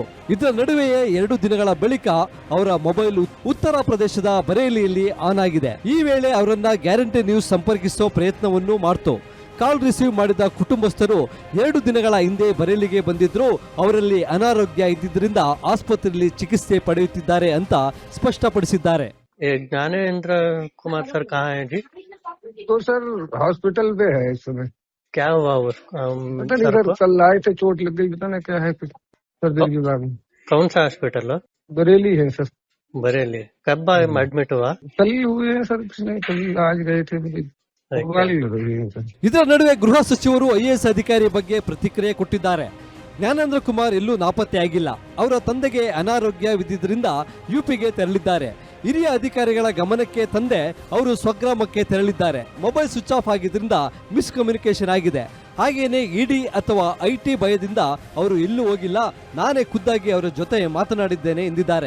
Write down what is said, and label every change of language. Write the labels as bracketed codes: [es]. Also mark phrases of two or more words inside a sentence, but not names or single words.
[kn] ಇದರ ನಡುವೆಯೇ 2 ದಿನಗಳ ಬಳಿಕ ಅವರ ಮೊಬೈಲ್ ಉತ್ತರ ಪ್ರದೇಶದ ಬರೇಲಿಯಲ್ಲಿ ಆನ್ ಆಗಿದೆ. ಈ ವೇಳೆ ಅವರನ್ನ ಗ್ಯಾರಂಟಿ ನ್ಯೂಸ್ ಸಂಪರ್ಕಿಸೋ ಪ್ರಯತ್ನವನ್ನು ಮಾಡ್ತು. ಕಾಲ್ ರಿಸೀವ್ ಮಾಡಿದ ಕುಟುಂಬಸ್ಥರು 2 ದಿನಗಳ ಹಿಂದೆ ಬರೇಲಿಗೆ ಬಂದಿದ್ರು. ಅವರಲ್ಲಿ ಅನಾರೋಗ್ಯ ಇದ್ದಿದ್ದರಿಂದ ಆಸ್ಪತ್ರೆಯಲ್ಲಿ ಚಿಕಿತ್ಸೆ ಪಡೆಯುತ್ತಿದ್ದಾರೆ ಅಂತ ಸ್ಪಷ್ಟಪಡಿಸಿದ್ದಾರೆ. [hi] ज्ञानेंद्र कुमार सर कहाँ है जी? तो सर हॉस्पिटल पे है इस समय. क्या हुआ वो पता नहीं सर, कल आए थे, चोट लग गई, पता नहीं क्या है कुछ सर्जरी के बाद. कौन सा हॉस्पिटल है? बरेली है सर. बरेली. कब एडमिट हुआ? कल हुए हैं सर, कुछ नहीं, कल आज गए थे. [kn] ಇದರ ನಡುವೆ ಗೃಹ ಸಚಿವರು ಐಎಎಸ್ ಅಧಿಕಾರಿ ಬಗ್ಗೆ ಪ್ರತಿಕ್ರಿಯೆ ಕೊಟ್ಟಿದ್ದಾರೆ. ಜ್ಞಾನೇಂದ್ರ ಕುಮಾರ್ ಎಲ್ಲೂ ನಾಪತ್ತೆಯಾಗಿಲ್ಲ. ಅವರ ತಂದೆಗೆ ಅನಾರೋಗ್ಯವಿದ್ದರಿಂದ ಯುಪಿಗೆ ತೆರಳಿದ್ದಾರೆ. ಹಿರಿಯ ಅಧಿಕಾರಿಗಳ ಗಮನಕ್ಕೆ ತಂದೆ ಅವರು ಸ್ವಗ್ರಾಮಕ್ಕೆ ತೆರಳಿದ್ದಾರೆ. ಮೊಬೈಲ್ ಸ್ವಿಚ್ ಆಫ್ ಆಗಿದ್ರಿಂದ ಮಿಸ್ಕಮ್ಯುನಿಕೇಶನ್ ಆಗಿದೆ. ಹಾಗೇನೆ ಇಡಿ ಅಥವಾ ಐಟಿ ಭಯದಿಂದ ಅವರು ಎಲ್ಲೂ ಹೋಗಿಲ್ಲ, ನಾನೇ ಖುದ್ದಾಗಿ ಅವರ ಜೊತೆ ಮಾತನಾಡಿದ್ದೇನೆ ಎಂದಿದ್ದಾರೆ.